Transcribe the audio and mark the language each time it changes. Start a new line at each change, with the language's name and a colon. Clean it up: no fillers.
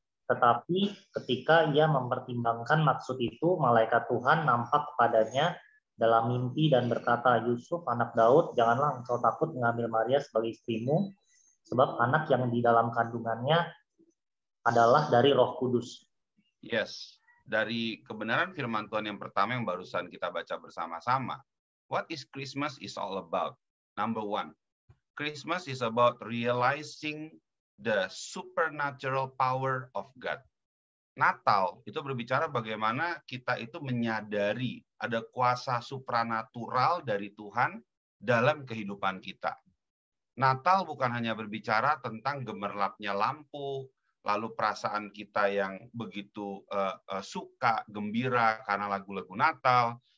Indonesian: Tetapi ketika ia mempertimbangkan maksud itu, malaikat Tuhan nampak kepadanya dalam mimpi dan berkata, Yusuf, anak Daud, janganlah engkau takut mengambil Maria sebagai istrimu, sebab anak yang di dalam kandungannya adalah dari Roh Kudus. Yes, dari kebenaran firman Tuhan yang pertama yang barusan kita baca bersama-sama.
English: What is Christmas is all about? Number 1, Christmas is about realizing the supernatural power of God.
Indonesian: Natal itu berbicara bagaimana kita itu menyadari ada kuasa supranatural dari Tuhan dalam kehidupan kita. Natal bukan hanya berbicara tentang gemerlapnya lampu, lalu perasaan kita yang begitu suka, gembira karena lagu-lagu Natal.